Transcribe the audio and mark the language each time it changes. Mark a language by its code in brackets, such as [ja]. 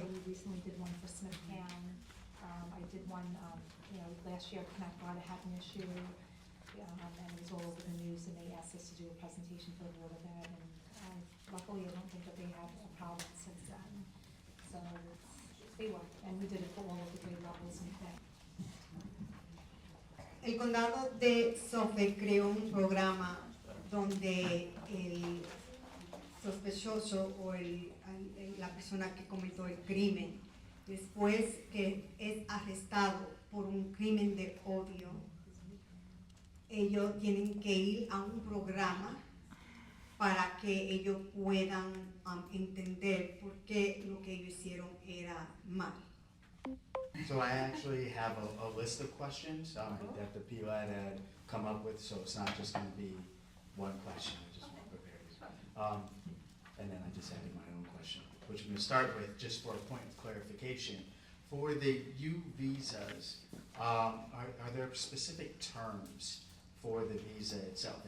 [en] So we recently did one for Smithtown. I did one, last year Connect Water had an issue, and it was all over the news, and they asked us to do a presentation for the Board of Ed, and luckily I don't think that they had a problem since then. So they worked, and we did it for all of the grade levels and things. [es] El condado de Suffolk creó un programa donde el sospechoso o la persona que cometió el crimen, después que es arrestado por un crimen de odio, ellos tienen que ir a un programa para que ellos puedan entender por qué lo que ellos hicieron era mal. [en] So I actually have a list of questions that the PLAB had come up with, so it's not just gonna be one question, I just prepared. And then I just added my own question, which I'm gonna start with, just for a point of clarification. For the U visas, are there specific terms for the visa itself?